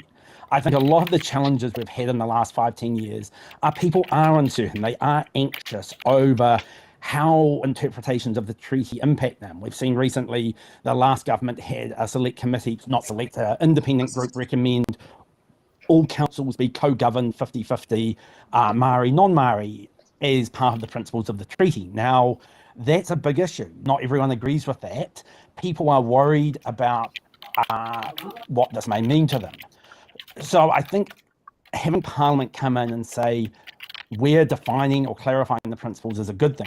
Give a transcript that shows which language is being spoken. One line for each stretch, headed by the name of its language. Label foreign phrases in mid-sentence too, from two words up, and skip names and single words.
English: I think a lot of the challenges we've had in the last 5-10 years are people are uncertain. They are anxious over how interpretations of the treaty impact them. We've seen recently the last government had a select committee, independent group recommend all councils be co-governed 50-50, Māori, non-Māori, as part of the principles of the treaty. Now, that's a big issue. Not everyone agrees with that. People are worried about what this may mean to them. So I think having Parliament come in and say, we're defining or clarifying the principles is a good thing.